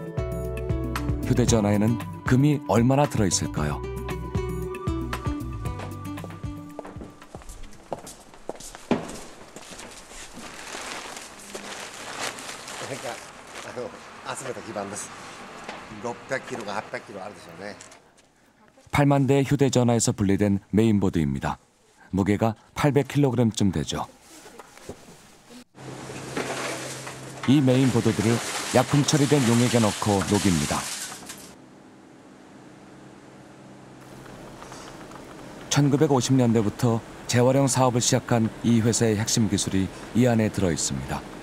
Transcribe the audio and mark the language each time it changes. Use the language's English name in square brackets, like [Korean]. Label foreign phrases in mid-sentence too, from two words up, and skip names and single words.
[Korean] 휴대전화에는 금이 얼마나 들어있을까요? [Japanese] (600kg가 800kg あるでしょうね) [Korean] 8만 대의 휴대전화에서 분리된 메인보드입니다. 무게가 800kg쯤 되죠. 이 메인보드들을 약품 처리된 용액에 넣고 녹입니다. 1950년대부터 재활용 사업을 시작한 이 회사의 핵심 기술이 이 안에 들어 있습니다.